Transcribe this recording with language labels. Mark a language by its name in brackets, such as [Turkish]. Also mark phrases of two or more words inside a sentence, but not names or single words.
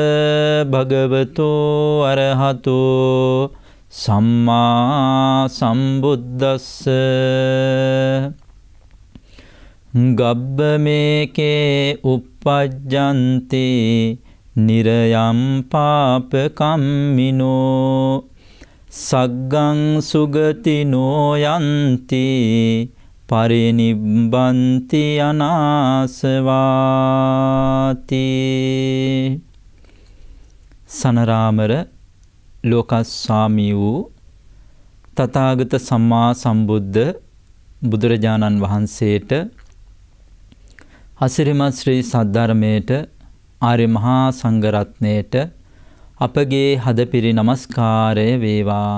[Pali] භගවතෝ අරහතෝ සම්මා සම්බුද්දස්ස ගබ්බමේකේ uppajjanti nirayam පාපකම්මිනෝ සග්ගං සුගතිනෝ යන්ති පරිනිබ්බන්ති අනාසවාති. [Sinhala] සනරාමර ලෝකස්වාමී වූ තථාගත සම්මා සම්බුද්ධ බුදුරජාණන් වහන්සේට අසිරිමත් ශ්‍රී සද්ධර්මයට ආර්ය මහා සංඝරත්නයට අපගේ හදපිරි නමස්කාරය වේවා.